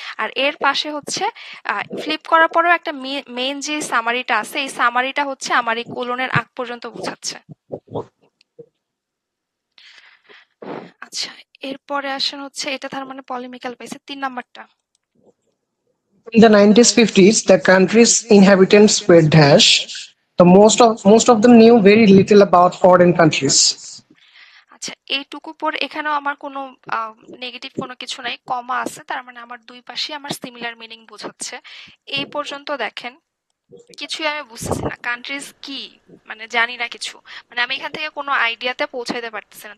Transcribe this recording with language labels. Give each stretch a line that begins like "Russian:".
Bangla: আর এর পাশে হচ্ছে ফ্লিপ করার পরেও একটা মেইন যে সামারিটা আছে, এই সামারিটা হচ্ছে আমার এই কোলনের আগ পর্যন্ত বোঝাচ্ছে। আচ্ছা এরপরে আসেন হচ্ছে এটা তার মানে পলিমিক্যাল পাইছে ৩ নাম্বারটা।
English: In the 90s, 50s, the country's inhabitants were dash. The most of them knew very little about foreign countries.
Bangla: আচ্ছা এইটুকু পর এখানেও আমার কোনো নেগেটিভ কোনো কিছু নাই, কমা আছে, তার মানে আমার দুই পাশে আমার সিমিলার মিনিং বোঝাচ্ছে। এই পর্যন্ত দেখেন কিছুই আমি বুঝতেছি না, কান্ট্রিজ কি মানে জানি না কিছু, মানে আমি এখান থেকে কোনো আইডিয়াতে পৌঁছাইতে পারতেছি না।